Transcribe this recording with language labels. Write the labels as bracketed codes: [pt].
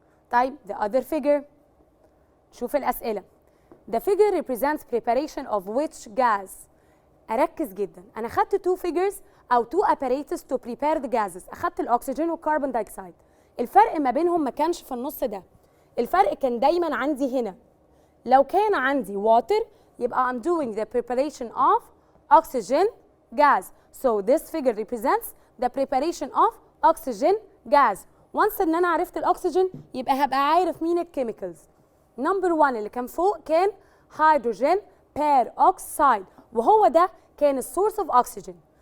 [en] طيب the other figure. [ar] شوف الأسئلة. [en] The figure represents preparation of which gas. [ar] أركز جدا. أنا خدت 2 figures أو 2 apparatus [en] to prepare the gases. [ar] أخدت الأكسجين والكربون دايوكسيد. الفرق ما بينهم ما كانش في النص ده. الفرق كان دايما عندي هنا. لو كان عندي [en] water يبقى I'm doing the preparation of oxygen gas. So this figure represents the preparation of oxygen gas. [ar] Once إن أنا عرفت الأكسجين يبقى هبقى عارف مين الكيميكالز. نمبر 1 اللي كان فوق كان هيدروجين بيروكسيد وهو ده كان السورس اوف اوكسجين.